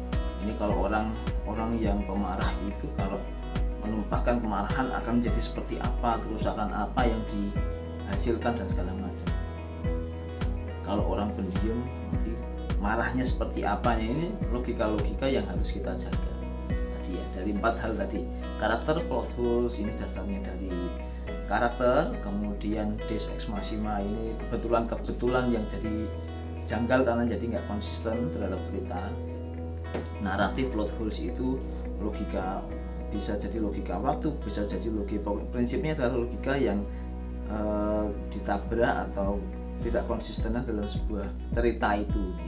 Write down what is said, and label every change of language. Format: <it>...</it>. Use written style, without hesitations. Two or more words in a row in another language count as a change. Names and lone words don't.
<id>Ini kalau orang yang pemarah itu kalau menumpahkan kemarahan akan menjadi seperti apa, kerusakan apa yang dihasilkan dan segala macam. Kalau orang pendiam nanti marahnya seperti apanya. Ini logika yang harus kita jaga tadi ya, dari 4 hal tadi. Karakter</id> <en>plot holes</en> <id>ini dasarnya dari karakter, kemudian</id> <la>Deus ex machina</la> <id>ini kebetulan yang jadi janggal karena jadi nggak konsisten terhadap cerita. Naratif</id> <en>plot holes</en> <id>itu logika, bisa jadi logika waktu, bisa jadi logika, prinsipnya adalah logika yang ditabrak atau tidak konsistenan dalam sebuah cerita itu ya.</id>